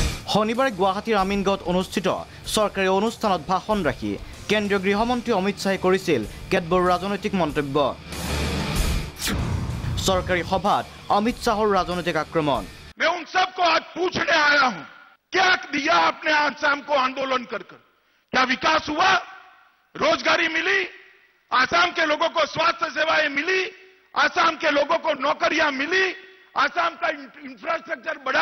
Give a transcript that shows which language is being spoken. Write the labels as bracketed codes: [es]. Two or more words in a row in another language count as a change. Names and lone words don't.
[as] শনিবাৰে গুৱাহাটীৰ আমিনগাঁৱত অনুষ্ঠিত চৰকাৰী অনুষ্ঠানত ভাষণ ৰাখি কেন্দ্ৰীয় গৃহমন্ত্ৰী অমিত শ্বাহে কৰিছিল কেতবোৰ ৰাজনৈতিক মন্তব্য। চৰকাৰী সভাত অমিত শ্বাহৰ ৰাজনৈতিক আক্ৰমণ। [hi] मैं उन सबको आज पूछने आया हूं, क्या दिया आपने आसाम को आंदोलन कर क्या विकास हुआ? रोजगारी मिली? आसाम के लोगों को स्वास्थ्य सेवाएं मिली? आसाम के लोगों को नौकरियां मिली? आसाम का इंफ्रास्ट्रक्चर बढ़ा?